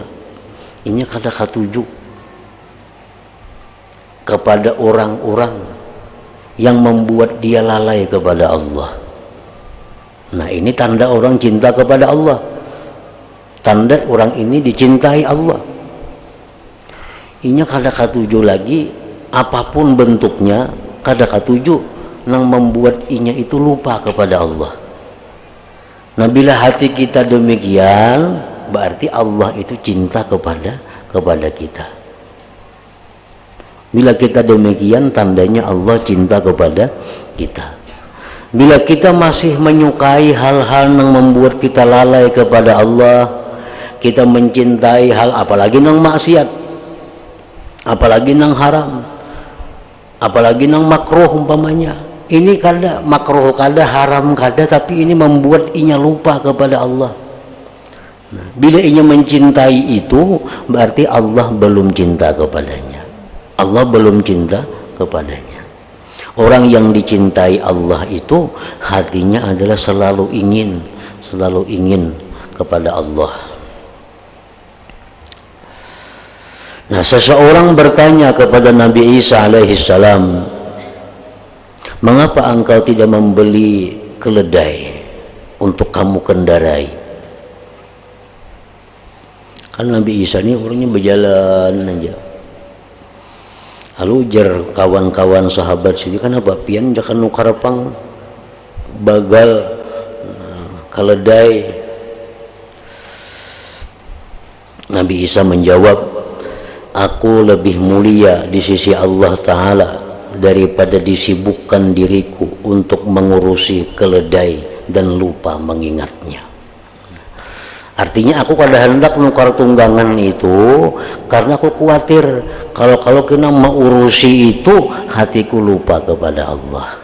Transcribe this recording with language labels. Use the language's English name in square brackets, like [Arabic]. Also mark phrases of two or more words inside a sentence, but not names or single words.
[Banjar] Ini kada katuju kepada orang-orang yang membuat dia lalai kepada Allah. [Indonesian] Nah, ini tanda orang cinta kepada Allah. Tanda orang ini dicintai Allah. [Banjar] Ini kada katuju lagi, apapun bentuknya, kada katuju nang membuat inya itu lupa kepada Allah. [Indonesian] Nah, bila hati kita demikian, berarti Allah itu cinta kepada kita. Bila kita demikian, tandanya Allah cinta kepada kita. Bila kita masih menyukai hal-hal yang membuat kita lalai kepada Allah, kita mencintai hal apalagi nang maksiat, apalagi nang haram, apalagi nang makruh umpamanya. [Banjar] Ini kada makruh, kada haram, kada, tapi ini membuat inya lupa kepada Allah. [Indonesian] Nah, bila inya mencintai itu, berarti Allah belum cinta kepadanya. Allah belum cinta kepadanya. Orang yang dicintai Allah itu hatinya adalah selalu ingin kepada Allah. Nah, seseorang bertanya kepada Nabi Isa alaihissalam, mengapa engkau tidak membeli keledai untuk kamu kendarai? Kan Nabi Isa ini orangnya berjalan aja. [Banjar] Lalu jar kawan-kawan sahabat sini, kan apa pian jangan nukarapang bagal keledai. [Indonesian] Nabi Isa menjawab, aku lebih mulia di sisi Allah Ta'ala daripada disibukkan diriku untuk mengurusi keledai dan lupa mengingatnya. [Banjar] Artinya aku kada hendak nukar tunggangan itu karena aku khawatir kalau kena mengurusi itu hatiku lupa kepada Allah.